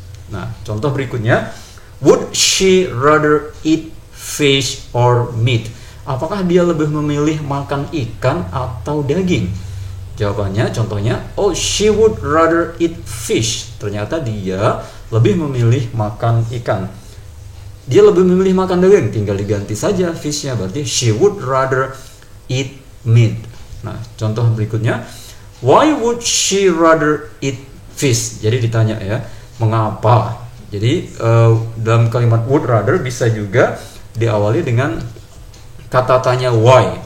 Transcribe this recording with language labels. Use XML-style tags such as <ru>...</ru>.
<id>Nah, contoh berikutnya,</id> <en>would she rather eat fish or meat?</en> <id>Apakah dia lebih memilih makan ikan atau daging? Jawabannya, contohnya,</id> <en>oh, she would rather eat fish.</en> <id>Ternyata dia lebih memilih makan ikan. Dia lebih memilih makan daging, tinggal diganti saja fish-nya, berarti</id> <en>she would rather eat meat.</en> <id>Nah, contoh berikutnya,</id> <en>why would she rather eat fish?</en> <id>Jadi ditanya ya, mengapa? Jadi dalam kalimat would rather bisa juga diawali dengan kata tanya why.</id>